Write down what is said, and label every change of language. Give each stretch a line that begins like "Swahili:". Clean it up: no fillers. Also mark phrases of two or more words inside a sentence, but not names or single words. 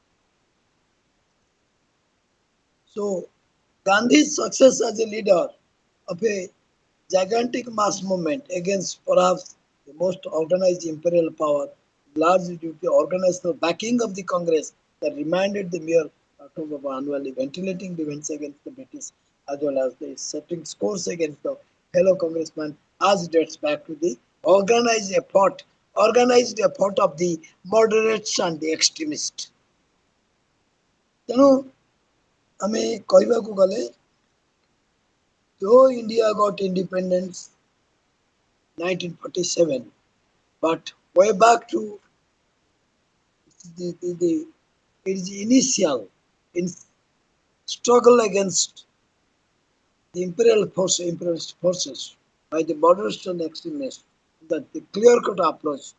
English: So Gandhi's success as a leader of a gigantic mass movement against perhaps the most organized imperial power, largely due to organizational backing of the Congress that reminded the mere October annually ventilating the events against the British as well as the setting scores against the fellow congressmen as dates back to the organized effort organized effort of the moderates and the extremists.
Odia: ତେଣୁ ଆମେ କହିବାକୁ ଗଲେ
English: though India got independence 1947, but way back to the its initial in struggle against the imperialist forces by the moderate and extremists, that the clear-cut approach